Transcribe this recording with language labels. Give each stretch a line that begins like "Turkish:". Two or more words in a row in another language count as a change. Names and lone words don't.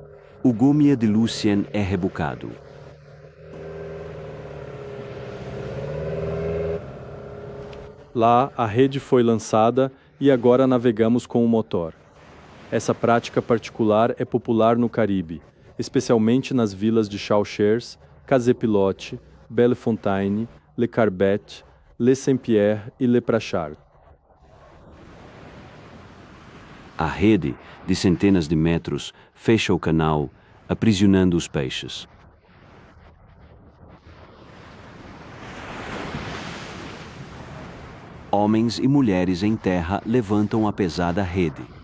Portuguese: O gômia de Lucien é rebocado. Lá, a rede foi lançada e agora navegamos com o motor. Essa prática particular é popular no Caribe, especialmente nas vilas de Chauchers, Cazepilote, Bellefontaine, Le Carbet, Le Saint-Pierre e Le Prachard. A rede, de centenas de metros, fecha o canal, aprisionando os peixes. Homens e mulheres em terra levantam a pesada rede.